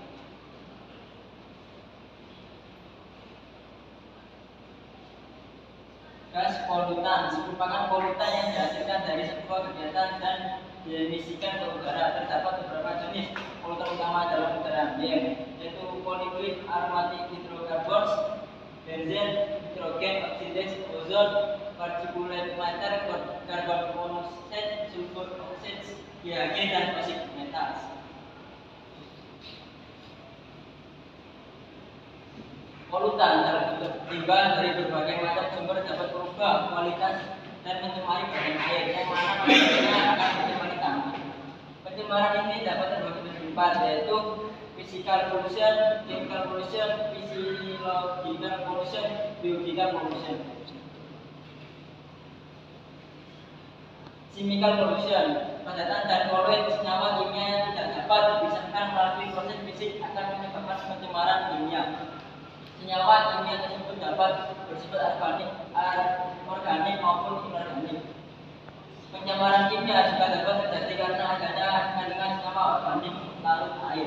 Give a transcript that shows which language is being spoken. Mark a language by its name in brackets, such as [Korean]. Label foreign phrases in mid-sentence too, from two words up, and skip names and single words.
[Indonesian] Gas polutan merupakan polutan yang dihasilkan dari sebuah kegiatan dan diemisikan ke udara. Terdapat beberapa jenis polutan utama dalam udara, yaitu [English] polychloride aromatic hydrocarbons, [Indonesian] benzen, [English] nitrogen oxide, [Indonesian] ozon, [English] particulate matter, carbon monoxide, sulfur oxide, GHG, [Indonesian] dan oksida metal. Polutan tertimbun dari berbagai macam sumber dapat merubah kualitas dan mencemari badan air yang mana pada akan mencemari tanah. Pencemaran ini dapat terbagi menjadi 4, yaitu [English] physical pollution, chemical pollution, physiological pollution, biological pollution. Chemical pollution, [Indonesian] padatan dan klorid senyawa kimia yang tidak dapat dipisahkan melalui proses fisik akan menyebabkan pencemaran kimia. Senyawa kimia tersebut dapat bersifat organik maupun inorganik. Pencemaran kimia juga dapat terjadi karena adanya kandungan senyawa organik larut air.